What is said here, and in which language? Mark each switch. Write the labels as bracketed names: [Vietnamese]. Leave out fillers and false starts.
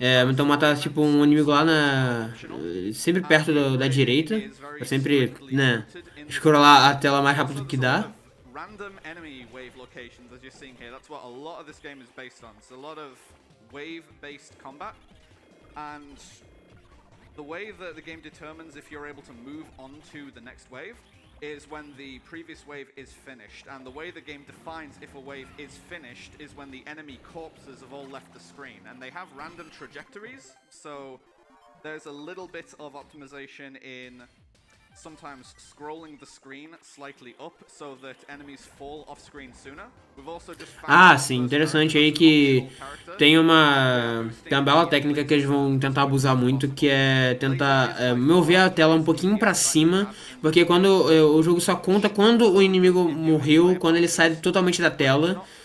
[Portuguese] Então matar tipo um inimigo lá sempre perto da direita, pra sempre, né, scrollar a tela mais rápido que dá. [English] Random enemy wave locations, as you're seeing here. That's what a lot of this game is based on. It's a lot of wave-based combat, and the way that the game determines if you're able to move on to the next wave is when the previous wave is finished, and the way the game defines if a wave is finished is when the enemy corpses have all left the screen, and they have random trajectories, so there's a little bit of optimization in sometimes scrolling the screen slightly up so that enemies fall off screen sooner. We've also just found [Portuguese] Sim, interessante aí que tem uma bela técnica que eles vão tentar abusar muito, que é tentar mover a tela um pouquinho pra cima, porque quando o jogo só conta quando o inimigo morreu, quando ele sai totalmente da tela.